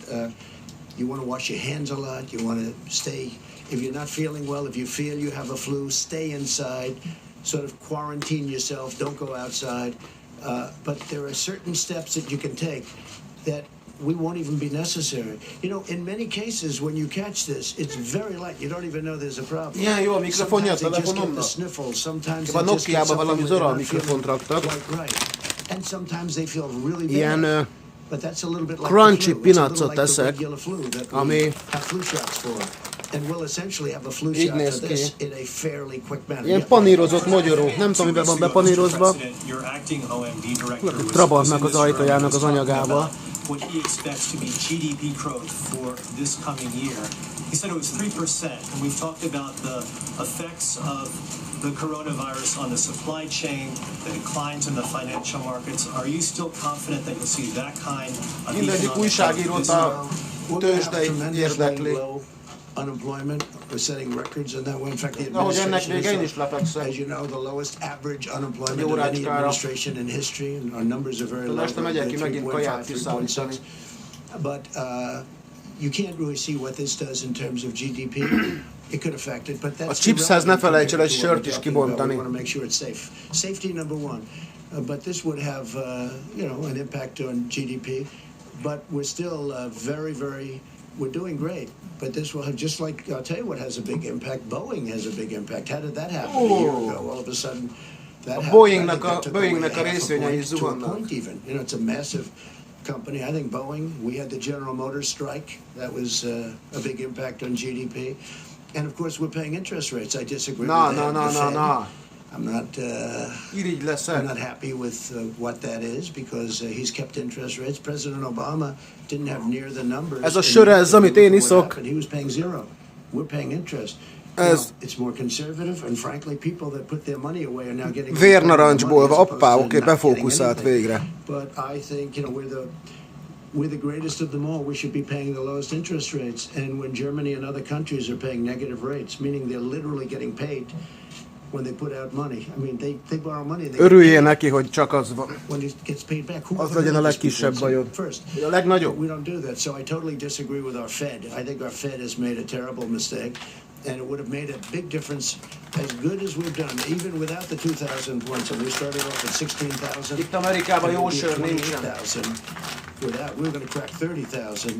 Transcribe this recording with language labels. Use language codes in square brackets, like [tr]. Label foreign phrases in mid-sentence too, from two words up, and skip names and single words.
[en] You want to wash your hands a lot. You want to stay, if you're not feeling well, if you feel you have a flu, stay inside, sort of quarantine yourself, don't go outside. But there are certain steps that you can take that we won't even be necessary. You know, in many cases, when you catch this, it's very light. You don't even know there's a problem. [hu] Ilyen jó a mikrofonja a telefonomnak. Ebben a Nokia-ban valami zora a mikrofont raktak. Ilyen [en] crunchy peanutsot [hu] teszek, ami így néz ki. Ilyen panírozott magyaró. Nem tudom, miben van bepanírozva. Trabantnak az ajtajának az anyagába. [en] What he expects to be GDP growth for this coming year. He said it was 3%, and we've talked about the effects of the coronavirus on the supply chain, the declines in the financial markets. Are you still confident that you'll see that kind of [hu] Mindegyik újságírót a tőzsdei érdekli. [en] Unemployment, we're setting records in that way. In fact, the administration is, as you know, the lowest average unemployment of any administration in history, and our numbers are very low, 3.5, 3.6. But you can't really see what this does in terms of GDP. It could affect it, but that's [hu] a chipshez ne felejts el egy sört is kibontani. [en] We want to make sure it's safe. Safety number one. But this would have, an impact on GDP. But we're still we're doing great. But this will have, just like, I'll tell you what has a big impact. Boeing has a big impact. How did that happen a year ago? All of a sudden, that happened. [hu] Boeingnek a részvényei zuhannak. [en] It's a massive company. I think Boeing, we had the General Motors strike. That was a big impact on GDP. And of course, we're paying interest rates. I disagree with that. No. I'm not happy with what that is, because he's kept interest rates. President Obama didn't have near the numbers. [hu] Ez a sör, ez, amit én iszok. [en] He was paying zero. We're paying interest. It's more conservative, and frankly, people that put their money away are now getting [hu] vérnarancsból, oké, befókuszált végre. [en] But I think, we're the greatest of them all. We should be paying the lowest interest rates. And when Germany and other countries are paying negative rates, meaning they're literally getting paid when they put out money. I mean, they borrow money. [hu] Örüljél neki, hogy csak az van. [en] When it gets paid back, [hu] az legyen a legkisebb bajod. A legnagyobb. [en] We don't do that. So I totally disagree with our Fed. I think our Fed has made a terrible mistake, and it would have made a big difference. As good as we've done, even without the 2,000 points, and we started off at 16,000. [hu] Itt Amerikában jó sör nincsen. [en] With that, we're going to crack 30,000.